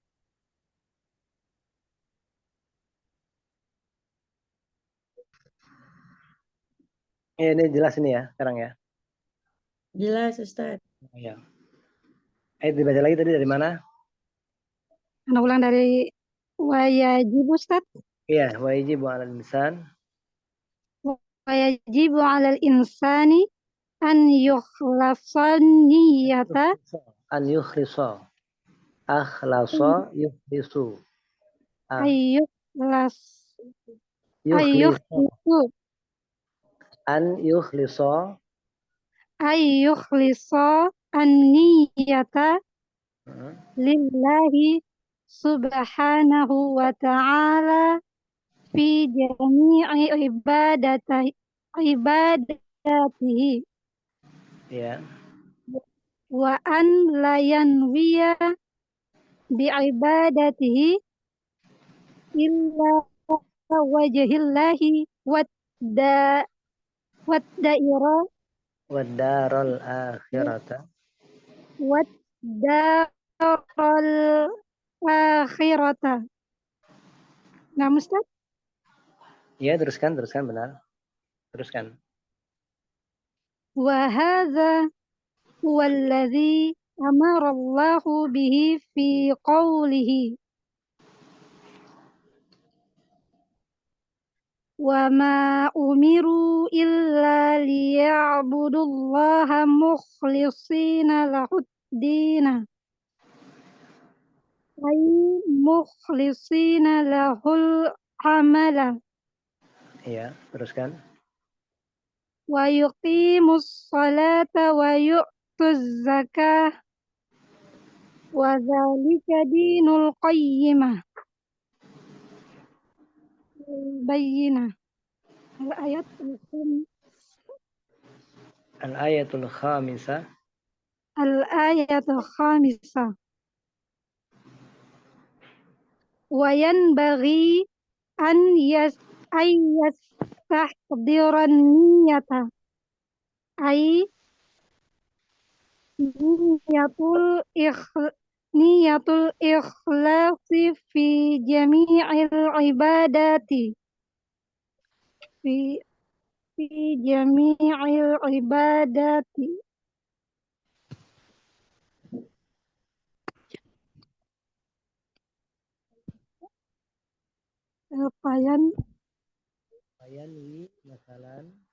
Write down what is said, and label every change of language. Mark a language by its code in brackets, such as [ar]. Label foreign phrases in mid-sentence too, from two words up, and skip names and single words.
[id] Ini jelas ini ya sekarang ya. Jelas Ustadz. Oh, ya. Dibaca lagi tadi dari mana? Ana ulang dari wajib Ustaz. Iya, [ar] واجب على الإنسان واجب على الإنسان أن يخلصن النية أن يخلص. أخلص يخلص. Ah, ayyukhlas yukhlisa. ayyukhlisu أن يخلص أن يخلص النية hmm, لله سبحانه وتعالى في جميع عباداته [id] ya. [ar] وأن لا ينوي بعباداته إلا وجه الله والدا والدار والدار الآخرة. والدار الآخرة. [id] Nah, Ustaz, Ya, teruskan benar. Teruskan. [ar] وهذا هو الذي أمر الله به في قوله وما أمروا إلا ليعبدوا الله مخلصين له الدين أي مخلصين له العمل [id] Iya, teruskan. [ar] ويقيموا الصلاة ويؤتوا الزكاة وذلك دين القيمة البينة الآية الآية الخامسة. الآية الخامسة وينبغي أن يستحضر النية أي نية نية الإخلاص في جميع العبادات في في جميع العبادات فين فينوي مثلا